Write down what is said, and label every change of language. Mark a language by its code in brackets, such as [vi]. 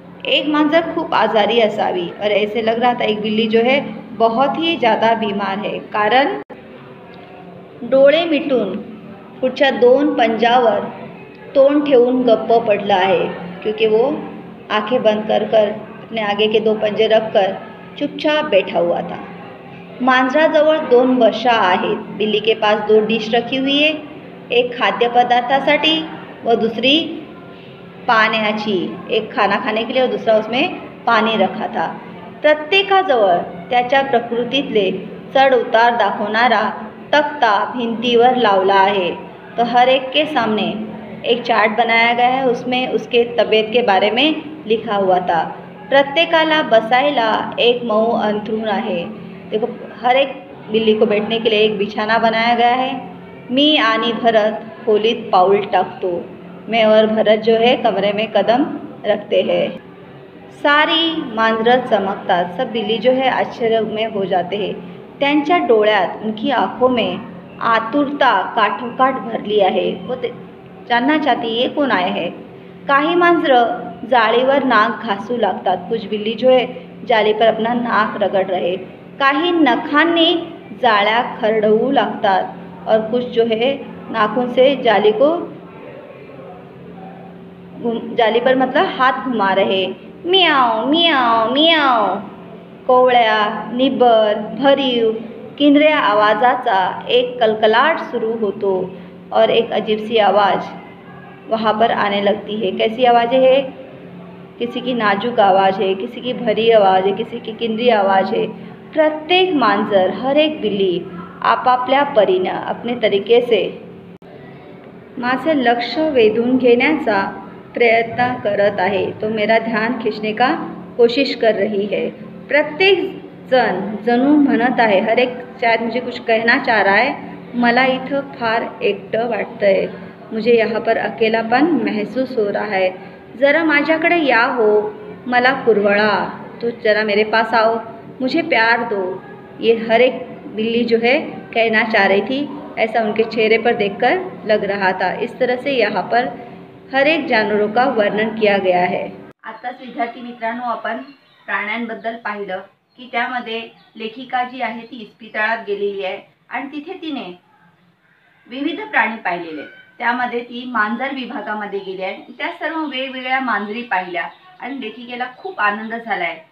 [mr] एक मांजर खूप आजारी असावी [hi] और ऐसे लग रहा था एक बिल्ली जो है बहुत ही ज़्यादा बीमार है, [mr] कारण डोळे मिटून पुढच्या 2 पंजावर तोंड ठेवून गप्प पडला आहे, [hi] क्योंकि वो आंखें बंद कर कर अपने आगे के 2 पंजे रख कर चुपचाप बैठा हुआ था। [mr] मांजराजवळ 2 बशा आहेत। [hi] बिल्ली के पास 2 डिश रखी हुई है, [mr] एक खाद्यपदार्थासाठी व दूसरी पाण्याची, [hi] एक खाना खाने के लिए और दूसरा उसमें पानी रखा था। [mr] प्रत्येकाजवळ त्याच्या प्रकृतीतले चढ उतार दाखवणारा तख्ता भिंतीवर लावला आहे। [hi] तो हर एक के सामने एक चार्ट बनाया गया है, उसमें उसके तबीयत के बारे में लिखा हुआ था। [mr] प्रत्येकाला बसायला एक मऊ अंथरूण आहे। [hi] देखो हर एक बिल्ली को बैठने के लिए एक बिछाना बनाया गया है, [mr] मी आणि भरत खोलीत पाऊल टाकतो। [hi] मैं और भरत जो है कमरे में कदम रखते हैं। [mr] सारी मांजरं चमकतात। [hi] सब बिल्ली जो है आश्चर्य में हो जाते हैं। [mr] त्यांच्या डोळ्यात, [hi] उनकी आंखों में [mr] आतुरता काठोकाठ भरली आहे। [hi] वो जानना चाहती ये कौन आए हैं। [mr] काही मांजरं जाळीवर नाक घासू लागतात। [hi] कुछ बिल्ली जो है जाली पर अपना नाक रगड़ रहे। [mr] काही नखांनी जाळ्या खरडवू लागतात [hi] और कुछ जो है नाखून से जाली को जाली पर मतलब हाथ घुमा रहे। मियाव मियाव मियाव। [mr] कोवळ्या, निबर, भरीव, किंद्र्या आवाजाचा एक कलकलाट [hi] शुरू होतो और एक अजीब सी आवाज़ वहाँ पर आने लगती है। कैसी आवाज़ें है? किसी की नाजुक आवाज़ है, किसी की भरी आवाज़ है, किसी की किंद्री आवाज़ है। [mr] प्रत्येक मांजर, [hi] हर एक बिल्ली [mr] आपापल्या परीनं [hi] अपने तरीके से [mr] माझं लक्ष वेधून घेण्याचा प्रयत्न करत आहे। [hi] तो मेरा ध्यान खींचने का कोशिश कर रही है। [mr] प्रत्येक जण जणू म्हणत आहे, [hi] हर एक शायद मुझे कुछ कहना चाह रहा है। [mr] मला इथं फार एकटं वाटतंय। [hi] मुझे यहाँ पर अकेलापन महसूस हो रहा है। [mr] ज़रा माझ्याकडे या हो, मला कुरवड़ा, [hi] तो ज़रा मेरे पास आओ, मुझे प्यार दो। ये हर एक बिल्ली जो है कहना चाह रही थी, ऐसा उनके चेहरे पर देखकर लग रहा था। इस तरह से यहाँ पर हर एक जानवरों का वर्णन किया गया है। [mr] आताच विद्यार्थी मित्रांनो, आपण प्राण्यांबद्दल पाहिलं की त्यामध्ये लेखिका जी आहे ती इस्पितळात गेलेली आहे आणि तिथे तिने विविध प्राणी पाहिलेले। त्यामध्ये ती मांजर विभागामध्ये गेली आहे। त्या सर्व वेगवेगळ्या मांजरी पाहिल्या आणि लेखिकेला खूप आनंद झालाय।